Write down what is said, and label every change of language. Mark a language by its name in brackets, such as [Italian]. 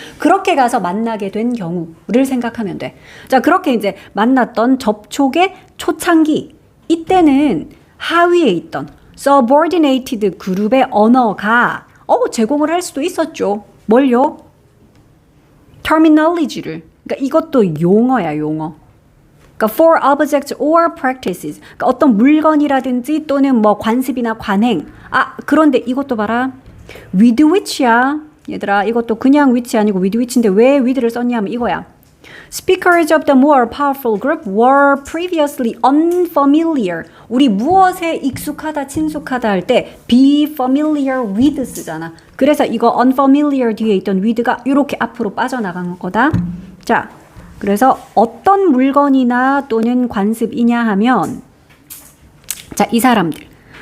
[Korean] 그렇게 가서 만나게 된 경우를 생각하면 돼. 자, 그렇게 이제 만났던 접촉의 초창기 이때는 하위에 있던 subordinated 그룹의 언어가 제공을 할 수도 있었죠. 뭘요? terminology를. 그러니까 이것도 용어야, 용어. 그러니까 [English] for objects or practices. [Korean] 그러니까 어떤 물건이라든지 또는 뭐 관습이나 관행. 그런데 이것도 봐라. with which야. 얘들아, 이것도 그냥 which 아니고 with which인데 왜 with를 썼냐면 이거야. [English] Speakers of the more powerful group were previously unfamiliar. [Korean] 우리 무엇에 익숙하다, 친숙하다 할 때 be familiar with 쓰잖아. 그래서 이거 unfamiliar 뒤에 있던 with가 이렇게 앞으로 빠져나간 거다. 자, 그래서 어떤 물건이나 또는 관습이냐 하면 자, 이 사람들.